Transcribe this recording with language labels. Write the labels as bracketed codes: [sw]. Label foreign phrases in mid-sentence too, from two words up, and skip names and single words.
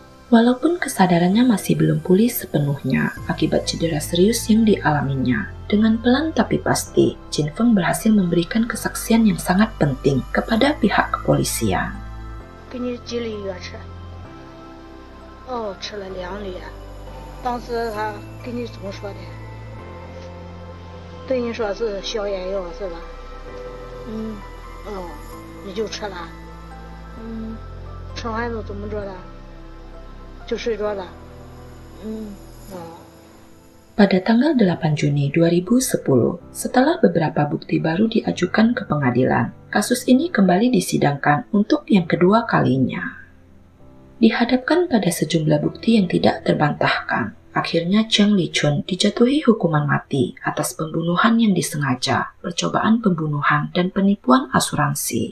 [id] Walaupun kesadarannya masih belum pulih sepenuhnya akibat cedera serius yang dialaminya, dengan pelan tapi pasti, Jin Feng berhasil memberikan kesaksian yang sangat penting kepada pihak kepolisian. [zh] 给你寄了1月吃，哦，吃了2粒。当时他给你怎么说的？对你说是消炎药是吧？你就吃了。吃完都怎么着了？就睡着了。 [id] Pada tanggal 8 Juni 2010, setelah beberapa bukti baru diajukan ke pengadilan, kasus ini kembali disidangkan untuk yang kedua kalinya. Dihadapkan pada sejumlah bukti yang tidak terbantahkan, akhirnya Jiang Lichun dijatuhi hukuman mati atas pembunuhan yang disengaja, percobaan pembunuhan, dan penipuan asuransi.